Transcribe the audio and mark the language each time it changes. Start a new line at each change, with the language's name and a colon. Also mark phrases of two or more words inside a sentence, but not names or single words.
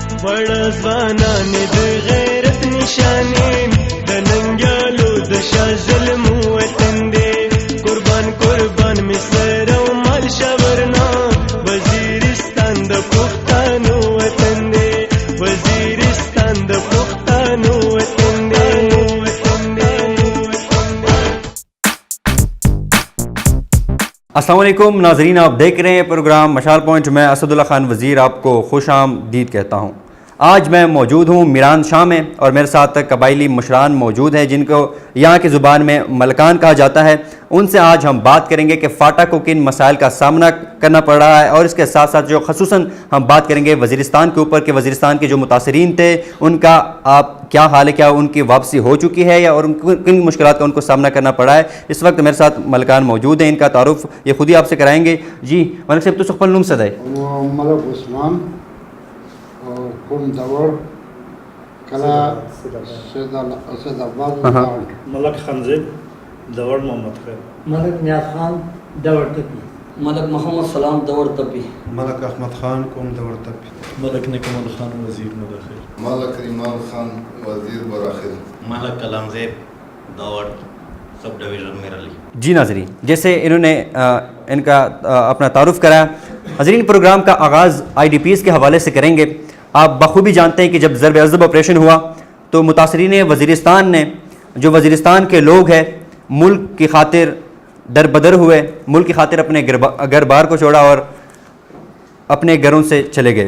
Pashto: وړزوانان د غیرت نشانین د ننګیالو د شاه ظلم وطن دی قربان قربان مصر او مال شورنا وزیرستان د پښتنو وطن دی وزیرستان د پښتنو وطن دی
Urdu: السلام علیکم ناظرین، آپ دیکھ رہے ہیں پروگرام مشال پوائنٹ. میں اسد اللہ خان وزیر آپ کو خوش آمدید کہتا ہوں. آج میں موجود ہوں میران شاہ میں اور میرے ساتھ قبائلی مشران موجود ہیں جن کو یہاں کی زبان میں ملکان کہا جاتا ہے. ان سے آج ہم بات کریں گے کہ فاٹا کو کن مسائل کا سامنا کرنا پڑ رہا ہے، اور اس کے ساتھ ساتھ جو خصوصاً ہم بات کریں گے وزیرستان کے اوپر کہ وزیرستان کے جو متاثرین تھے ان کا آپ کیا حال ہے، کیا ان کی واپسی ہو چکی ہے یا اور کن مشکلات کا ان کو سامنا کرنا پڑا ہے. اس وقت میرے ساتھ ملکان موجود ہیں، ان کا تعارف یہ خود ہی آپ سے کرائیں گے. جی ملک صاحب،
Pashto: تو سخپل نوم صدای ملک عثمان کوم دور کلا سید آباد ملک خنزب دور محمد خیر ملک نیاز خان دور تپی ملک محمد سلام دور تپی ملک احمد خان کوم دور تپی ملک نکمل خان وزیر مداخل ملک ریمان خان وزیر براخل ملک کلام زیب دور
English: sub division
Pashto: میرلی.
Urdu: جی ناظرین، جیسے انہوں نے ان کا اپنا تعارف کرایا، ناظرین پروگرام کا آغاز آئی ڈی پیز کے حوالے سے کریں گے. آپ بخوبی جانتے ہیں کہ جب ضرب عضب آپریشن ہوا تو متاثرین وزیرستان نے، جو وزیرستان کے لوگ ہیں، ملک کی خاطر در بدر ہوئے، ملک کی خاطر اپنے گھر بار کو چھوڑا اور اپنے گھروں سے چلے گئے.